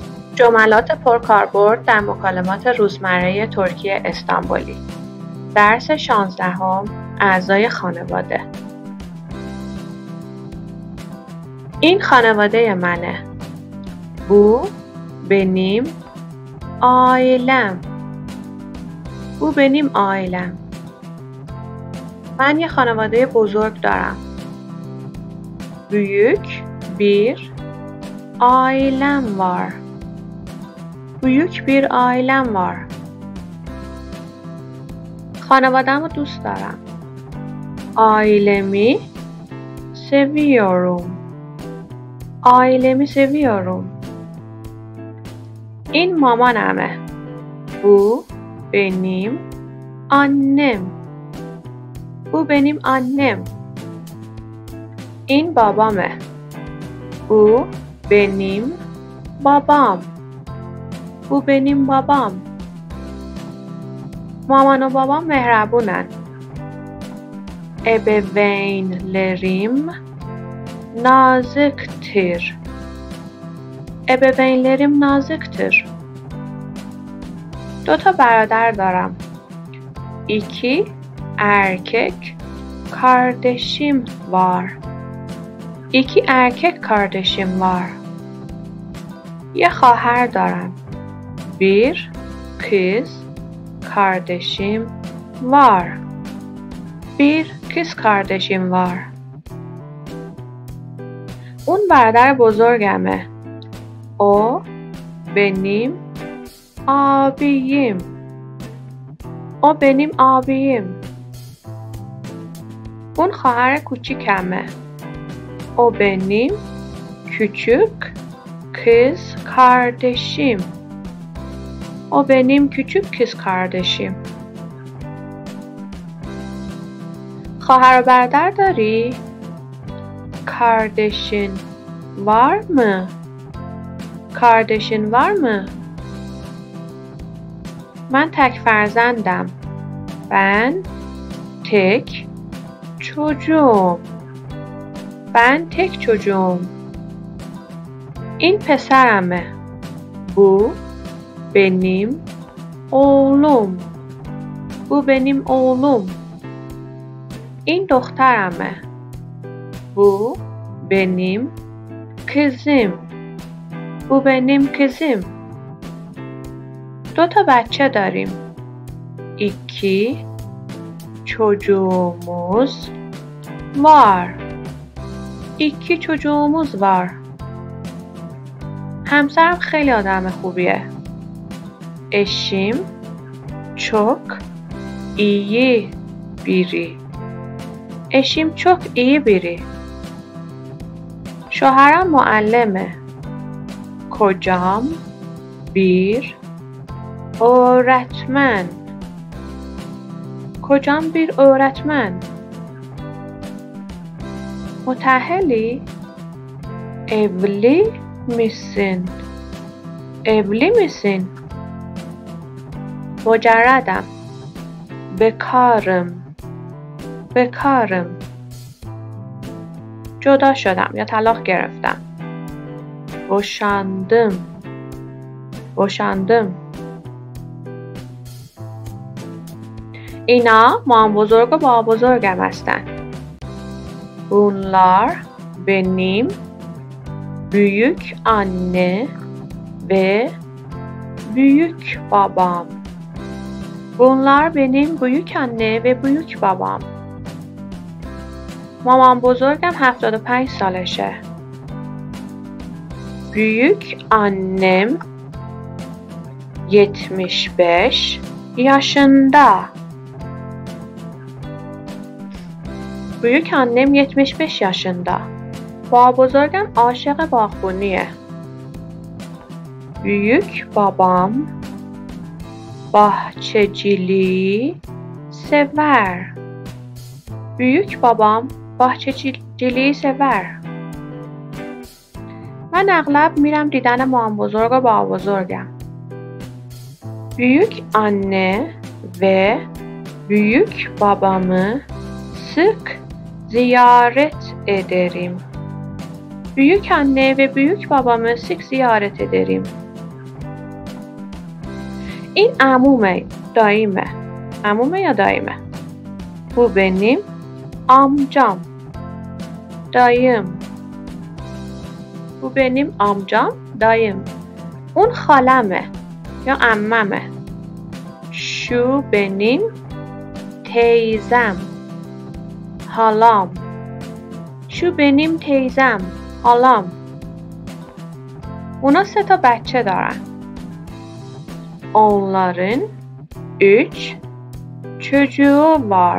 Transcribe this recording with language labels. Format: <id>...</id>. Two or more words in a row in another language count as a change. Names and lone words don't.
<fa>جملات پرکاربرد در مکالمات روزمره ترکی استانبولی. درس 16 اعضای خانواده. این خانواده منه.</fa> <tr>Bu benim ailem. Bu benim ailem.</tr> <fa>من یه خانواده بزرگ دارم.</fa> <tr>Büyük bir ailem var. Büyük bir ailem var.</tr> <fa>خانواده‌مو دوست دارم.</fa> <tr>Ailemi seviyorum. Ailemi seviyorum.</tr> <fa>این مامانمه.</fa> <tr>Bu benim annem. Bu benim annem.</tr> <fa>این بابامه.</fa> <tr>Bu benim babam. Bu benim babam.</tr> <fa>مامان و بابام مهربونن.</fa> <tr>Ebeveynlerim naziktir. Ebeveynlerim naziktir.</tr> <fa>2 تا برادر دارم.</fa> <tr>2 erkek kardeşim var. 2 erkek kardeşim var.</tr> <fa>یه خواهر دارم.</fa> <tr>1 kız kardeşim var. 1 kız kardeşim var.</tr> <fa>اون برادر بزرگمه.</fa> <tr>O benim abim. O benim abim.</tr> <fa>اون خواهر کوچیکمه.</fa> <tr>O benim küçük kız kardeşim. O benim küçük kız kardeşim.</tr> <fa>خواهر و برادر داری؟</fa> <tr>Kardeşin var mı? Kardeşin var mı?</tr> <fa>من تک فرزندم.</fa> <tr>Ben tek çocuğum. Ben tek çocuğum.</tr> <fa>این پسرمه.</fa> <tr>Bu benim oğlum. Bu benim oğlum.</tr> <fa>این دخترمه.</fa> <tr>Bu benim kızım. Bu benim kızım.</tr> <fa>2 تا بچه داریم.</fa> <tr>2 çocuğumuz var. 2 çocuğumuz var.</tr> <fa>همسرم خیلی آدم خوبیه.</fa> <tr>Eşim çok iyi biri. Eşim çok iyi biri.</tr> <fa>شوهرم معلمه.</fa> <tr>Kocam bir öğretmen. Kocam bir öğretmen. Mütahhili? Evli misin? Evli misin?</tr> <fa>مجردم. bekarım.</fa> <tr>bekarım.</tr> <fa>جدا شدم یا طلاق گرفتم.</fa> <tr>boşandım. boşandım.</tr> <fa>اینا مام بزرگ و بابا بزرگم هستن.</fa> <tr>Bunlar benim büyük anne ve büyük babam. Bunlar benim büyük anne ve büyük babam.</tr> <fa>مامان بزرگم 75 سالشه.</fa> <tr>Büyük annem 75 yaşında. Büyük annem 75 yaşında.</tr> <fa>بابا بزرگم عاشق باغبونیه.</fa> <tr>Büyük babam bahçeciliği sever. Büyük babam bahçeciliği sever.</tr> <fa>من اغلب میرم دیدن مامان بزرگ و بابا بزرگم.</fa> <tr>Büyük anne ve büyük babamı sık ziyaret ederim. Büyük anne ve büyük babamı sık ziyaret ederim.</tr> <fa>این عمومه داییمه. عمومه یا داییمه؟</fa> <tr>Bu benim amcam. Dayım. Bu benim amcam. Dayım.</tr> <fa>اون خالمه یا عممه.</fa> <tr>Şu benim teyzem. Halam. Şu benim teyzem. Halam.</tr> <fa>اونا 3 تا بچه دارن.</fa> <tr>Onların 3 çocuğu var.</tr>